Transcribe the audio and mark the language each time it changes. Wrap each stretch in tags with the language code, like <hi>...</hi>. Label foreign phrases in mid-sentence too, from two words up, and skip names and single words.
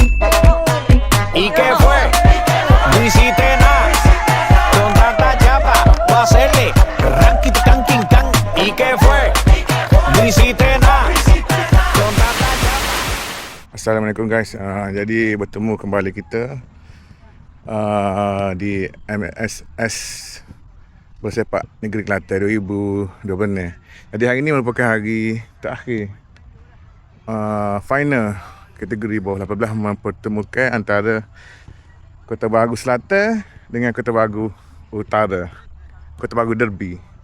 <es>¿Y qué fue? No hiciste nada. Con tanta chapa, va a hacerle ranking, tanking, can. ¿Y qué fue? No hiciste nada. Con tanta chapa.</es> <ms>Assalamualaikum guys. Jadi bertemu kembali kita di MSS Bersepak Negeri Kelantan 2020. Jadi hari ini merupakan hari terakhir final kategori bawah 18 mempertemukan antara Kota Baru Selatan dengan Kota Baru Utara, Kota Baru Derby.</ms>